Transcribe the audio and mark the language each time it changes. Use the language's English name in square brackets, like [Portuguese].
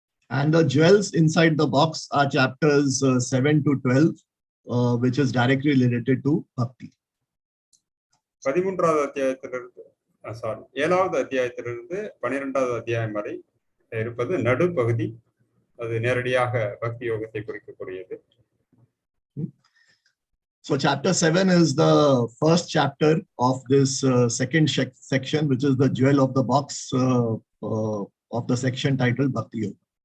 [English] And the jewels inside the box are chapters 7 to 12, which is directly related to bhakti. [Tamil] 13வது அத்தியாயத்திலிருந்து 7வது அத்தியாயத்திலிருந்து 12வது அத்தியாயம் வரை இருப்பது நடுப்பகுதி. அது நேரடியாக பக்தி யோகத்தை குறிக்கக்கூடியது. [English] So chapter 7 is the first chapter of this second section, which is the jewel of the box of the section titled Bhakti Yoga.